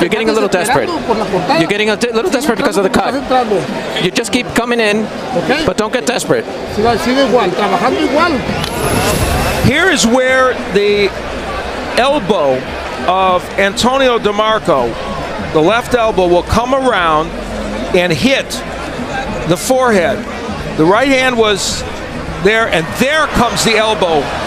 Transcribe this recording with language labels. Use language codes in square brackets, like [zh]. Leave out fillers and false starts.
[en] You're getting a little desperate. [es] Por la portada. [en] You're getting a little desperate because of the cut. You just keep coming in, Okay. but don't get desperate. [es] Sigue igual, trabajando igual. [en] Here is where the elbow of Antonio DeMarco, the left elbow, will come around and hit the forehead. The right hand was there, and there comes the elbow.